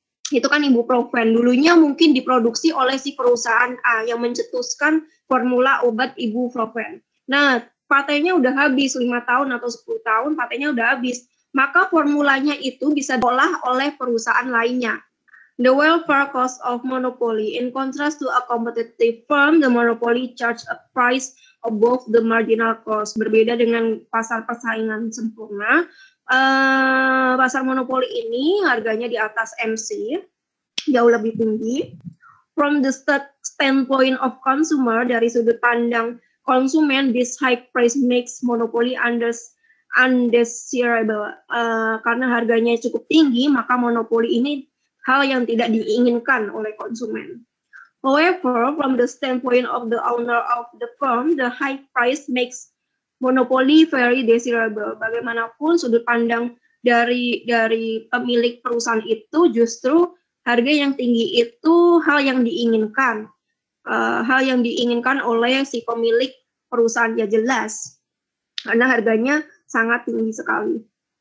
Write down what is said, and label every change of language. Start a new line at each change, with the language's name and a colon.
Indonesian: Itu kan ibuprofen. Dulunya mungkin diproduksi oleh si perusahaan A yang mencetuskan formula obat ibuprofen. Nah, patennya udah habis 5 tahun atau 10 tahun, patennya udah habis. Maka formulanya itu bisa diolah oleh perusahaan lainnya.
English: The welfare cost of monopoly. In contrast to a competitive firm, the monopoly charge a price above the marginal cost.
Indonesian: Berbeda dengan pasar persaingan sempurna, pasar monopoli ini harganya di atas MC, jauh lebih tinggi.
English: From the standpoint of consumer,
Indonesian: dari sudut pandang konsumen,
English: this high price makes monopoly undesirable.
Indonesian: Karena harganya cukup tinggi, maka monopoli ini hal yang tidak diinginkan oleh konsumen.
English: However, from the standpoint of the owner of the firm, the high price makes monopoly very desirable.
Indonesian: Bagaimanapun sudut pandang dari pemilik perusahaan itu, justru harga yang tinggi itu hal yang diinginkan. Hal yang diinginkan oleh si pemilik perusahaan, ya jelas. Karena harganya sangat tinggi sekali.